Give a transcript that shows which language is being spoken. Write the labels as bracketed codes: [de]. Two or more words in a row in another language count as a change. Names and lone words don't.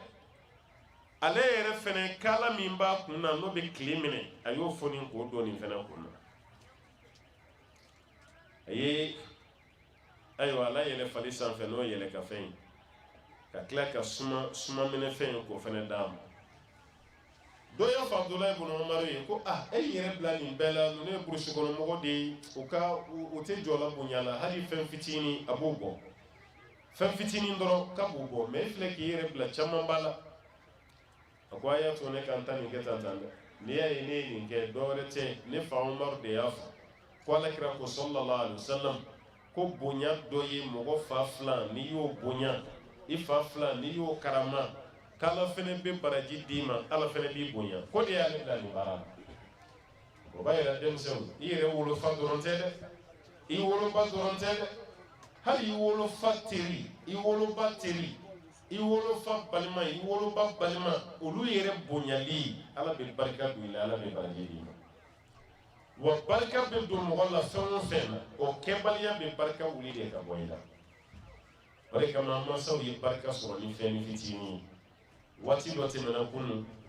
[bm] ale yɛrɛ fɛnɛ kala min b'a kun na n'o bɛ tile minɛ a y'o fɔ nin k'o don nin fɛnɛ kun na a ye ayiwa ala yɛlɛ fali sanfɛ n'o yɛlɛ ka fɛn ye ka tila ka suma minɛ fɛn ye k'o fɛnɛ d'a ma dɔ y'a fɔ Abdulahi ibn Umar ye ko e yɛrɛ bila nin bɛɛ la ninnu ye burusi kɔnɔmɔgɔ de ye u tɛ jɔ la bonya la hali fɛn fitinin a b'o bɔ fɛn fitinin dɔrɔn ka b'o bɔ mɛ e filɛ k'i yɛrɛ bila caman b'a la a ko a y'a to ne kan ta nin kɛ tan dɛ n'i y'a ye ne ye nin kɛ dɔwɛrɛ tɛ ne fa Umar de y'a fɔ ko alakira ko [ar] صلى الله عليه وسلم [bm] ko bonya dɔ ye mɔgɔ fa filan n'i y'o bonya i fa filan n'i y'o karama k'ala fɛnɛ bɛ baraji d'i ma ala fɛnɛ b'i bonya ko de y'ale bila nin baara la o b'a yira denmisɛnw i yɛrɛ wolofa dɔrɔn tɛ dɛ i woloba dɔrɔn tɛ dɛ hali i wolofa teri i woloba teri i wolofa balima i woloba balima olu yɛrɛ bonyali ala bɛ barika don i la ala bɛ baraji d'i ma wa barika bɛ don mɔgɔ la fɛn o fɛn na o kɛbaliya bɛ barika wuli de ka bɔ i la o de kama mansaw ye barika sɔrɔ ni fɛn ni fitinin ye waati dɔ tɛmɛna kunun